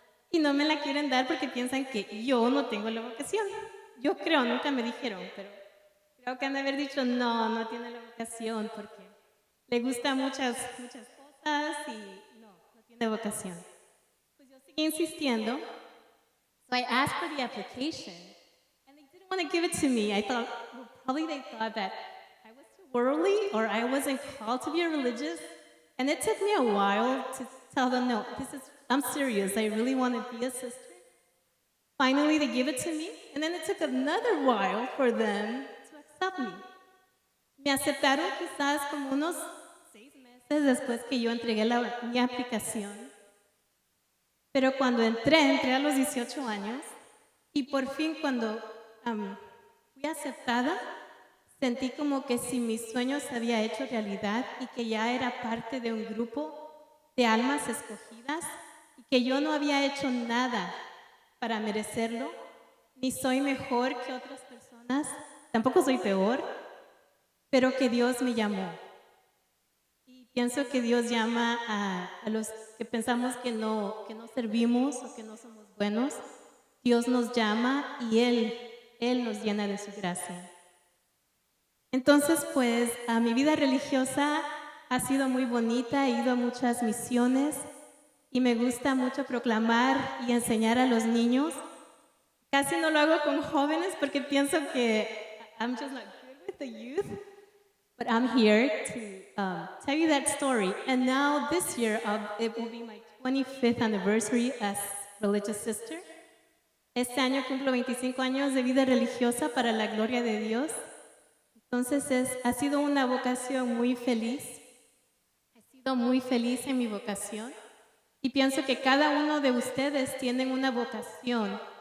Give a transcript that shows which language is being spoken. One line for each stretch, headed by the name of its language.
Spanish: Y no me la quieren dar porque piensan que yo no tengo la vocación. Yo creo, nunca me dijeron, pero creo que han de haber dicho, no tiene la vocación porque le gusta muchas cosas y no tiene vocación. Pues yo seguí insistiendo.
English: So I asked for the application, and they didn't want to give it to me. I thought, well, probably they thought that I was too worldly or I wasn't called to be a religious. And it took me a while to tell them, no, I'm serious. I really want to be a sister. Finally, they give it to me, and then it took another while for them to accept me.
Spanish: Me aceptaron quizás como unos 6 meses después que yo entregué mi aplicación. Pero cuando entré a los 18 años, y por fin cuando fui aceptada, sentí como que si mi sueño se había hecho realidad y que ya era parte de un grupo de almas escogidas y que yo no había hecho nada para merecerlo, ni soy mejor que otras personas, tampoco soy peor, pero que Dios me llamó. Y pienso que Dios llama a los que pensamos que no servimos o que no somos buenos. Dios nos llama y Él nos llena de su gracia. Entonces, pues, mi vida religiosa ha sido muy bonita, he ido a muchas misiones y me gusta mucho proclamar y enseñar a los niños. Casi no lo hago con jóvenes porque pienso que
English: I'm just not good with the youth, but I'm here to tell you that story. And now this year, it will be my 25th anniversary as religious sister.
Spanish: Este año cumplo 25 años de vida religiosa para la gloria de Dios. Entonces ha sido una vocación muy feliz. He sido muy feliz en mi vocación. Y pienso que cada uno de ustedes tienen una vocación.